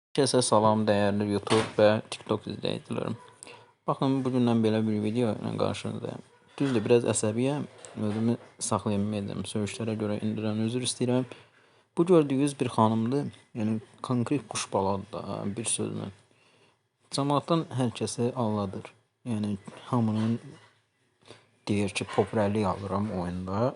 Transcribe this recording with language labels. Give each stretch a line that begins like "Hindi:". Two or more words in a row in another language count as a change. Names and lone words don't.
Turkish: Herkese salam değerli YouTube ve TikTok izleyicilerim.
Azerbaijani: Bakın bugünden belə bir video ilə qarşınızdayım. Düzdür, biraz əsəbiyəm. Özümü saxlaya bilmirəm. Söyüşlərə görə indidən özür istəyirəm. Bu gördüyünüz bir xanımdır. Yəni konkret quşbaladır da bir sözlə. Cəmaatdan hər kəsi alladır. Yəni hamının deyir ki, popülərlik alıram oyunda.